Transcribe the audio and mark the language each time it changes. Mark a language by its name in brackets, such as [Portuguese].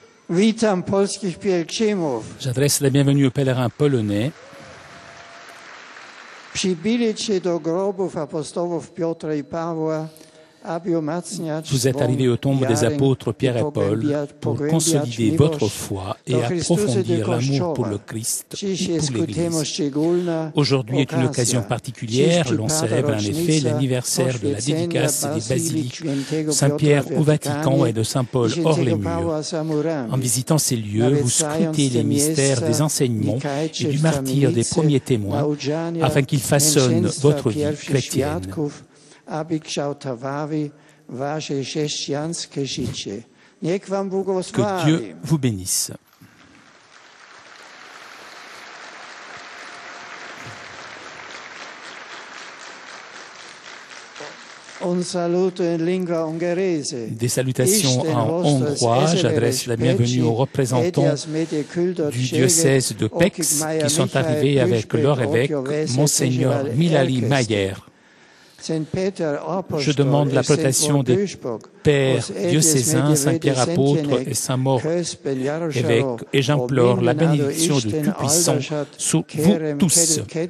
[Polish] Witam polskich pielgrzymów. [French] J'adresse la bienvenue aux pèlerins polonais. [Polish] Przybyli się do grobów apostołów Piotra i Pawła, aby umacniać [French] Vous êtes arrivés aux tombes des apôtres Pierre et Paul pour consolider votre foi et approfondir l'amour pour le Christ et pour l'Église. Aujourd'hui est une occasion particulière. L'on célèbre en effet l'anniversaire de la dédicace des basiliques Saint-Pierre au Vatican et de Saint-Paul hors les murs. En visitant ces lieux, vous scrutez les mystères des enseignements et du martyre des premiers témoins afin qu'ils façonnent votre vie chrétienne. [Polish] Aby kształtowały wasze chrześcijańskie życie. Niech wam [French] Que [Polish] błogosławi. [French] Dieu vous bénisse. [Italian] Un saluto in lingua ungherese. [French] Des salutations en hongrois. J'adresse la bienvenue aux représentants du diocèse de Pécs qui sont arrivés avec leur évêque, Monseigneur Mihály Mayer. Je demande la protection des pères diocésains, Saint-Pierre apôtre et Saint-Maur évêque, et j'implore la bénédiction de Tout-Puissant sur vous tous.